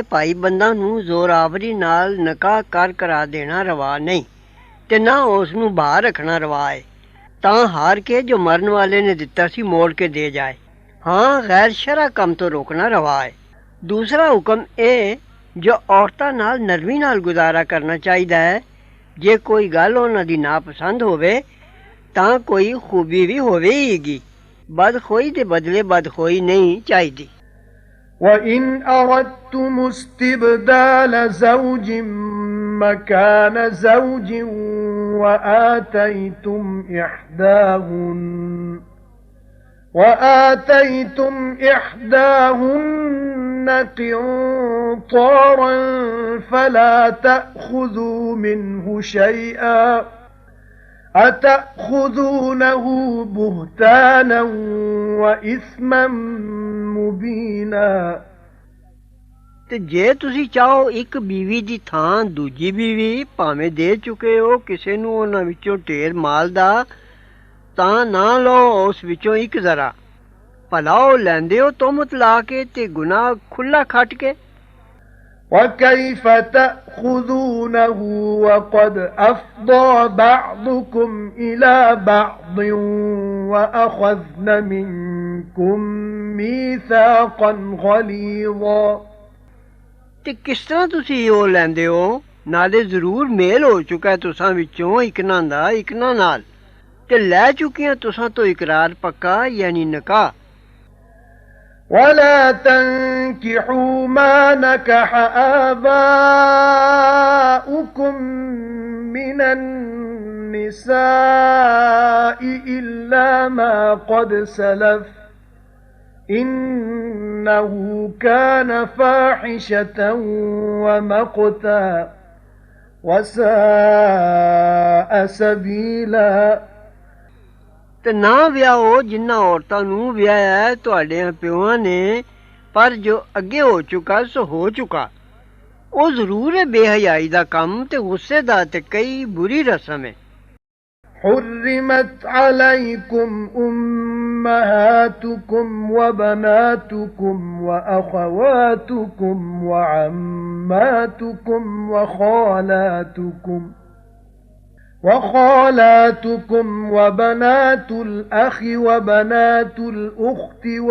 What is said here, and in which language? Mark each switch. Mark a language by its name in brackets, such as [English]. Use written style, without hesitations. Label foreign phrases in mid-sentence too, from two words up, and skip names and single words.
[Punjabi] ਭਾਈ ਬੰਦਾਂ ਨੂੰ ਜ਼ੋਰਾਵਰੀ ਨਾਲ ਨਿਕਾਹ ਕਰਾ ਦੇਣਾ ਰਵਾ ਨਹੀਂ ਤੇ ਨਾ ਉਸ ਨੂੰ ਬਾਹਰ ਰੱਖਣਾ ਰਵਾ ਹੈ ਤਾਂ ਹਾਰ ਕੇ ਜੋ ਮਰਨ ਵਾਲੇ ਨੇ ਦਿੱਤਾ ਸੀ ਮੋੜ ਕੇ ਦੇ ਜਾਏ ਹਾਂ ਗੈਰ ਸ਼ਰਅ ਕੰਮ ਤੋਂ ਰੋਕਣਾ ਰਵਾ ਹੈ ਦੂਸਰਾ ਹੁਕਮ ਇਹ ਜੋ ਔਰਤਾਂ ਨਾਲ ਨਰਮੀ ਨਾਲ ਗੁਜ਼ਾਰਾ ਕਰਨਾ ਚਾਹੀਦਾ ਹੈ ਜੇ ਕੋਈ ਗੱਲ ਉਹਨਾਂ ਦੀ ਨਾਪਸੰਦ ਹੋਵੇ ਤਾਂ ਕੋਈ ਖੂਬੀ ਵੀ ਹੋਵੇਗੀ ਬਦਖੋਈ ਦੇ ਬਦਲੇ ਬਦਖੋਈ ਨਹੀਂ ਚਾਹੀਦੀ [Arabic] وَإِنْ أَرَدتُّمُ اسْتِبْدَالَ زَوْجٍ مَكَانَ زَوْجٍ وَآتَيْتُمْ إِحْدَاهُنَّ قِنطَارًا فَلَا تَأْخُذُوا مِنْهُ شَيْئًا أَتَأْخُذُونَهُ بُهْتَانًا وَإِثْمًا مُبِينًا [Punjabi] ਤੇ ਜੇ ਤੁਸੀਂ ਚਾਹੋ ਇੱਕ ਬੀਵੀ ਦੀ ਥਾਂ ਦੂਜੀ ਬੀਵੀ ਭਾਵੇਂ ਦੇ ਚੁੱਕੇ ਹੋ ਕਿਸੇ ਨੂੰ ਉਹਨਾਂ ਵਿੱਚੋਂ ਢੇਰ ਮਾਲ ਦਾ ਤਾਂ ਨਾ ਲਓ ਉਸ ਵਿੱਚੋਂ ਇੱਕ ਜ਼ਰਾ ਭਲਾ ਉਹ ਲੈਂਦੇ ਹੋ ਤੋਮਤ ਲਾ ਕੇ ਤੇ ਗੁਨਾਹ ਖੁੱਲਾ ਖੱਟ ਕੇ [Arabic] وَكَيْفَ تَأْخُذُونَهُ وَقَدْ أَفْضَىٰ بَعْضُكُمْ إِلَىٰ بَعْضٍ وَأَخَذْنَ مِنكُم مِّيثَاقًا غَلِيظًا [Punjabi] ਤੇ ਕਿਸ ਤਰ੍ਹਾਂ ਤੁਸੀਂ ਉਹ ਲੈਂਦੇ ਹੋ ਨਾਲੇ ਜ਼ਰੂਰ ਮੇਲ ਹੋ ਚੁੱਕਾ ਤੁਸਾਂ ਵਿੱਚੋਂ ਇਕਨਾਂ ਦਾ ਇਕਨਾਂ ਨਾਲ ਤੇ ਲੈ ਚੁੱਕੀਆਂ ਤੁਸਾਂ ਤੋਂ ਇਕਰਾਰ ਪੱਕਾ ਯਾਨੀ ਨਿਕਾਹ [Arabic] وَلَا تَنكِحُوا مَا نَكَحَ آبَاؤُكُم مِّنَ النِّسَاءِ إِلَّا مَا قَدْ سَلَفَ إِنَّهُ كَانَ فَاحِشَةً وَمَقْتًا وَسَاءَ سَبِيلًا [Punjabi] ਤੇ ਨਾ ਵਿਆਹੋ ਜਿਨ੍ਹਾਂ ਔਰਤਾਂ ਨੂੰ ਵਿਆਹਿਆ ਤੁਹਾਡੇ ਪਿਓਾਂ ਨੇ ਪਰ ਜੋ ਅੱਗੇ ਹੋ ਚੁੱਕਾ ਸੋ ਹੋ ਚੁੱਕਾ ਉਹ ਜ਼ਰੂਰ ਹੈ ਬੇਹਯਾਈ ਦਾ ਕੰਮ ਤੇ ਗੁੱਸੇ ਦਾ ਤੇ ਕਈ ਬੁਰੀ ਰਸਮ ਹੈ [Arabic] حُرِّمَتْ عَلَيْكُمْ أُمَّهَاتُكُمْ وَبَنَاتُكُمْ وَأَخَوَاتُكُمْ وَعَمَّاتُكُمْ وَخَالَاتُكُمْ وَبَنَاتُ الْأَخِ وَبَنَاتُ الْأُخْتِ